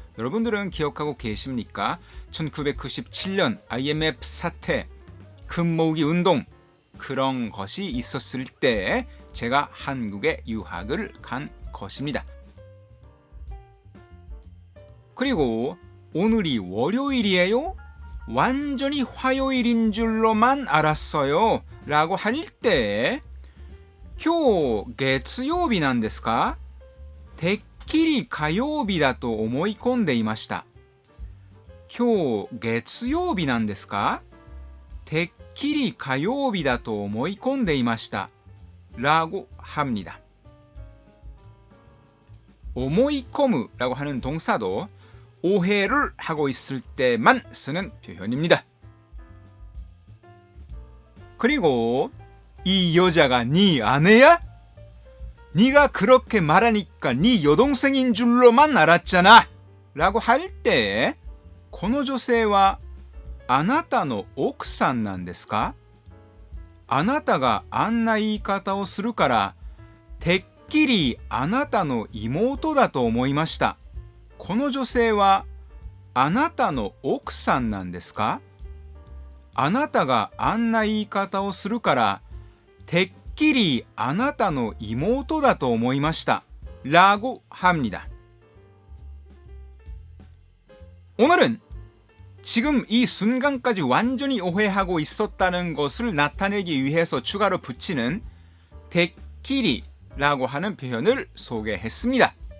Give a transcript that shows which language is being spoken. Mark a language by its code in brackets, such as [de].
[ko] 여러분들은 기억하고 계십니까? 1997년 IMF 사태, 금모으기 운동 그런 것이 있었을 때 제가 한국에 유학을 간 것입니다. 그리고 오늘이 월요일이에요? 완전히 화요일인 줄로만 알았어요 라고 할 때 [ja] 今日月曜日なんですか? てっきり火曜日だと思い込んでいました。今日月曜日なんですか?てっきり火曜日だと思い込んでいました。 [ko] 라고 합니다. 思い込む라고 하는 동사도 오해를 하고 있을 때만 쓰는 표현입니다. 그리고 이 여자가 네 아내야? 네가 그렇게 말하니까 네 여동생인 줄로만 알았잖아 라고 할 때 [ja] この女性はあなたの奥さんなんですか? あなたがあんな言い方をするからてっきりあなたの妹だと思いました。この女性はあなたの奥さんなんですか? あなたがあんな言い方をするからてっきりあなたの妹だと思いました。 [ko] 라고 합니다. 오늘은 지금 이 순간까지 완전히 오해하고 있었다는 것을 나타내기 위해서 추가로 붙이는 데끼리라고 하는 표현을 소개했습니다.